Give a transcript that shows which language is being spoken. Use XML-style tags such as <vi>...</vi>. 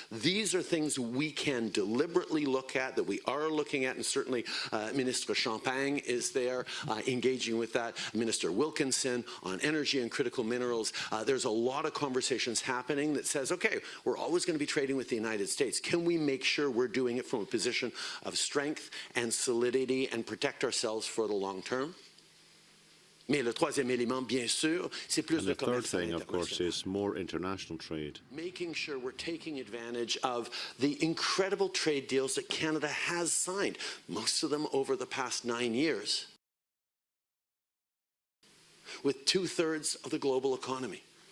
<en>These are things we can deliberately look at, that we are looking at, and certainly Minister Champagne is there engaging with that, Minister Wilkinson on energy and critical minerals. There's a lot of conversations happening that says, okay, we're always going to be trading with the United States. Can we make sure we're doing it from a position of strength and solidity and protect ourselves for the long term?</en> <fr>Mais le troisième élément, bien sûr, c'est plus de commerce.</fr> <en>The third thing, of course, is more international trade. Making sure we're taking advantage of the incredible trade deals that Canada has signed, most of them over the past 9 years, with 2/3 of the global economy.</en>